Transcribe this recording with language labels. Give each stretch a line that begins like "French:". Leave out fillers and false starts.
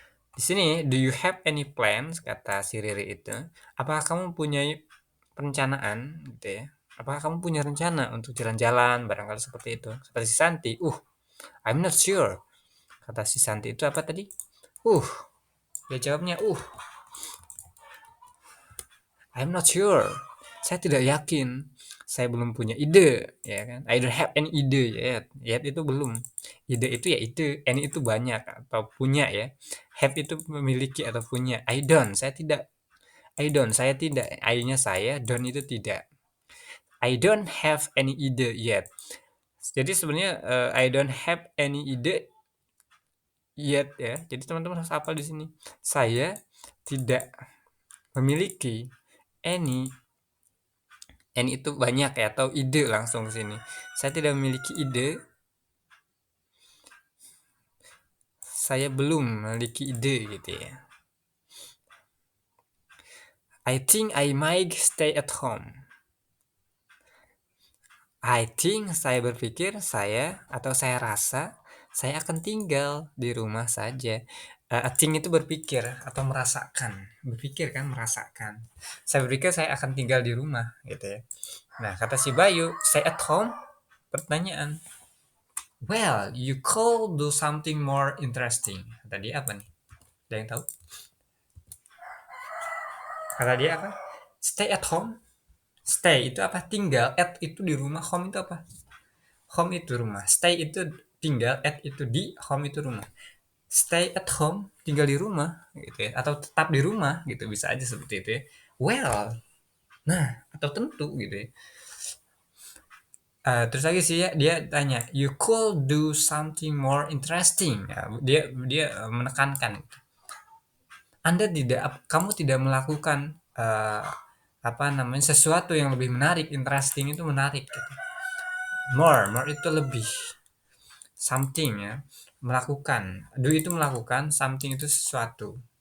Indonesian: Di sini,
English: do you have any plans?
Indonesian: Kata si Riri itu. Apakah kamu punya perencanaan gitu ya? Apakah kamu punya rencana untuk jalan-jalan barangkali seperti itu? Kata si Santi,
English: I'm not sure.
Indonesian: Kata si Santi itu apa tadi? Dia jawabnya,
English: I'm not sure.
Indonesian: Saya tidak yakin. Saya belum punya ide, ya kan?
English: I don't have any ide yet.
Indonesian: Yet itu belum. Ide itu ya ide, any itu banyak atau punya ya. Have itu memiliki atau punya.
English: I don't,
Indonesian: saya tidak. I don't, saya tidak. I-nya saya, don't itu tidak.
English: I don't have any ide yet.
Indonesian: Jadi sebenarnya
English: I don't have any ide yet ya.
Indonesian: Jadi teman-teman harus hafal di sini. Saya tidak memiliki any Any itu banyak ya, atau ide langsung ke sini. Saya tidak memiliki ide. Saya belum memiliki ide gitu ya.
English: I think I might stay at home. I think,
Indonesian: saya berpikir, atau saya rasa saya akan tinggal di rumah saja. Think itu berpikir atau merasakan. Berpikir kan, merasakan. Saya berpikir saya akan tinggal di rumah gitu ya. Nah, kata si Bayu,
English: stay at home?
Indonesian: Pertanyaan.
English: Well, you could do something more interesting.
Indonesian: Kata dia apa nih? Ada yang tahu? Kata dia apa? Stay at home. Stay itu apa? Tinggal. At itu di rumah. Home itu apa? Home itu rumah. Stay itu tinggal. At itu di. Home itu rumah. Stay at home, tinggal di rumah gitu ya. Atau tetap di rumah gitu. Bisa aja seperti itu ya. Well. Nah, atau tentu gitu ya. Terus lagi sih ya, dia tanya,
English: you could do something more interesting.
Indonesian: Ya, dia menekankan, kamu tidak melakukan apa namanya, sesuatu yang lebih menarik. Interesting itu menarik gitu. More itu lebih. Something ya, melakukan. Do itu melakukan, something itu sesuatu.